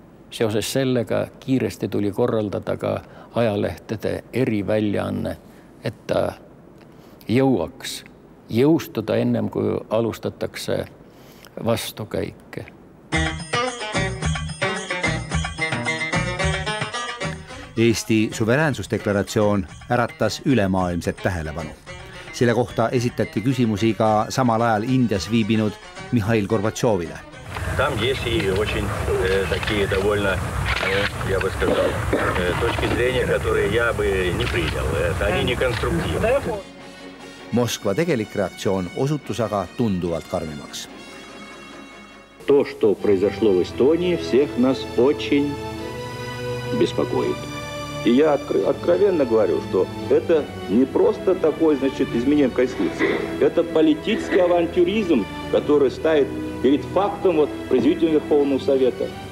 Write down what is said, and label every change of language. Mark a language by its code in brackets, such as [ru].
[et] Seoses sellega kiiresti tuli korraldada ka ajalehtede eriväljaanne, et ta jõuaks jõustuda ennem, kui alustatakse vastukäike. Eesti suveräänsusdeklaratsioon äratas ülemaailmset tähelepanu. Selle kohta esitati küsimusi ka samal ajal Indias viibinud Mihhail Gorbatšovile. [ru] Там есть и очень такие довольно, я бы сказал, точки зрения, которые я бы не принял. Они не конструктивны. [et] Moskva tegelik reaktsioon osutus aga tunduvalt karmimaks. [ru] То, что произошло в Эстонии, всех нас очень беспокоит. И я откровенно говорю, что это не просто такое, значит, изменение Конституции. Это политический авантюризм, который ставит перед фактом произведения Верховного Совета.